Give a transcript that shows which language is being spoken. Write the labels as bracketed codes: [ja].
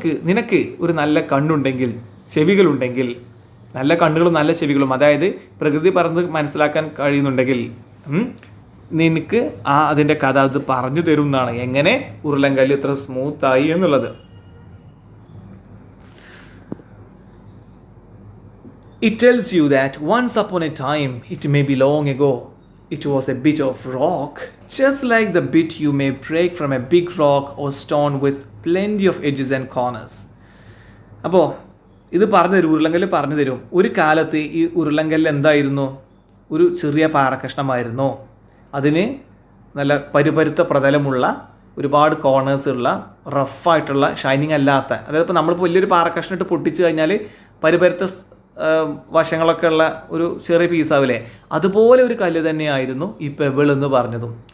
[ml] നിനക്ക് ഒരു നല്ല കണ്ണുണ്ടെങ്കിൽ, ചെവികളുണ്ടെങ്കിൽ, നല്ല കണ്ണുകളും നല്ല ചെവികളും, അതായത് പ്രകൃതി പറഞ്ഞത് മനസ്സിലാക്കാൻ കഴിയുന്നുണ്ടെങ്കിൽ നിനക്ക് അതിൻ്റെ കഥ അത് പറഞ്ഞു തരും എന്നാണ്, എങ്ങനെ ഉരുളൻകല്ല് ഇത്ര സ്മൂത്തായി എന്നുള്ളത്. [en] It tells you that once upon a time, it may be long ago, it was a bit of rock, just like the bit you may break from a big rock or stone with plenty of edges and corners. [ml] അപ്പോൾ ഇത് പറഞ്ഞു തരും, ഉരുളൻകല്ല് പറഞ്ഞു തരും. ഒരു കാലത്ത് ഈ ഉരുളൻകല്ല് എന്തായിരുന്നു, ഒരു ചെറിയ പാറക്കഷ്ണമായിരുന്നു. അതിന് നല്ല പരുപരുത്ത പ്രതലമുള്ള, ഒരുപാട് കോർണേഴ്സ് ഉള്ള, റഫായിട്ടുള്ള, ഷൈനിങ് അല്ലാത്ത, അതായത് ഇപ്പോൾ നമ്മളിപ്പോൾ വലിയൊരു പാറക്കഷ്ണം ഇട്ട് പൊട്ടിച്ച് കഴിഞ്ഞാൽ പരുപരുത്ത വശങ്ങളൊക്കെ ഉള്ള ഒരു ചെറിയ പീസാവില്ലേ, അതുപോലെ ഒരു കല്ല് തന്നെയായിരുന്നു ഈ പെബിൾ എന്ന് പറഞ്ഞതും.